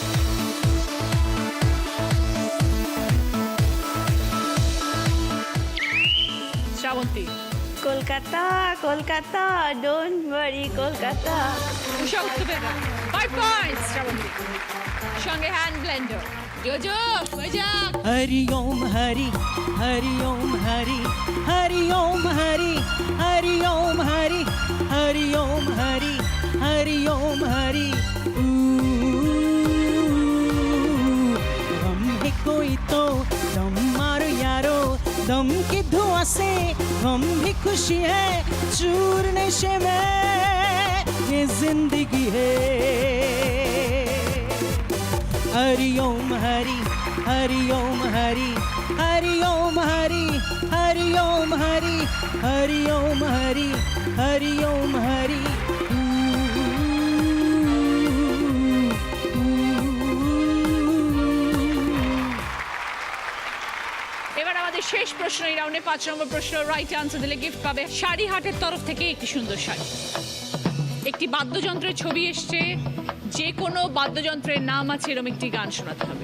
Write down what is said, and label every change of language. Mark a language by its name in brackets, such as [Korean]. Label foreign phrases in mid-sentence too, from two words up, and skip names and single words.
[Bangla] শ্রাবন্তী। কলকাতা কলকাতা [English] don't worry [Bangla] কলকাতা। উষা উত্তপেরা। 5 পয়েন্টস শ্রাবন্তী। সঙ্গে [English] hand blender. [Bangla] জোজো মজাক। [Hindi] हरि ओम हरि, हरि ओम हरि, हरि ओम हरि, हरि ओम हरि, हरि ओम हरि, हरि ओम हरि। हम है कोई तो दम मारो यारो, दम की धुआं से हम भी खुशी है, चूर नशे में ये जिंदगी है। हरि ओम हरि, हरि ओम हरि, हरि ओम हरि, हरि ओम हरि, हरि ओम हरि, हरि ओम हरि। [Bangla] এবার আমাদের শেষ প্রশ্ন এই রাউন্ডে 5 নম্বর প্রশ্ন [English] right answer [Bangla] দিলে গিফট পাবে শাড়ি হাটের তরফ থেকে একটি সুন্দর শাড়ি। একটি বাদ্যযন্ত্রের ছবি এসছে, যে কোনো বাদ্যযন্ত্রের নাম আছে এরকম একটি গান শোনাতে হবে।